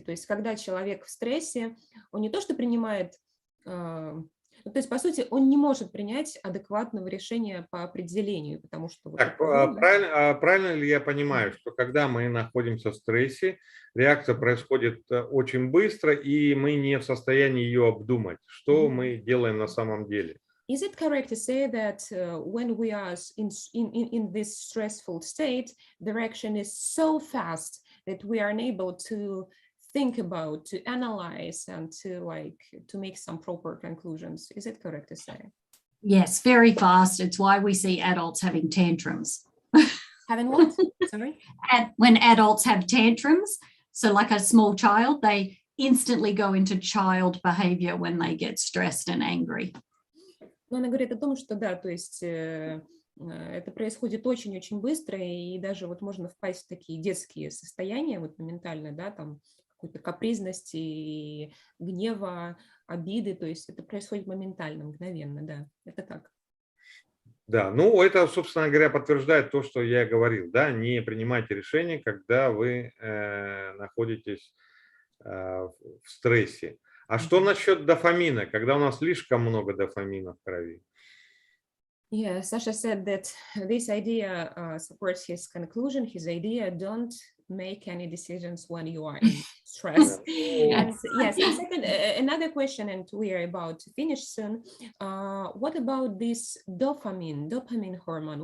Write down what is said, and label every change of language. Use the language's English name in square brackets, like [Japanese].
[Russian] То есть, когда человек в стрессе, он не то что принимает, то есть, по сути, он не может принять адекватного решения по определению, потому что... Так, правильно ли я понимаю, что когда мы находимся в стрессе, реакция происходит очень быстро, и мы не в состоянии ее обдумать, что мы делаем на самом деле? [English] Is it correct to say that when we are in this stressful state, the reaction is so fast that we are unable to think about, to analyze, and to make some proper conclusions? Is it correct to say? Yes, very fast. It's why we see adults having tantrums. Having what? Sorry? When adults have tantrums, so like a small child, they instantly go into child behavior when they get stressed and angry. [Russian] Но она говорит о том, что да, то есть это происходит очень-очень быстро, и даже вот можно впасть в такие детские состояния, вот моментально, да, там какой-то капризности, гнева, обиды, то есть это происходит моментально, мгновенно, да, это так. Да, это, собственно говоря, подтверждает то, что я говорил, да, не принимайте решения, когда вы находитесь в стрессе. А что насчет дофамина, когда у нас слишком много дофамина в крови? [English] Yeah, Sasha said that this idea supports his conclusion, his idea, don't make any decisions when you are in stress. And yes, and second, another question, and we are about to finish soon. What about this dopamine hormone?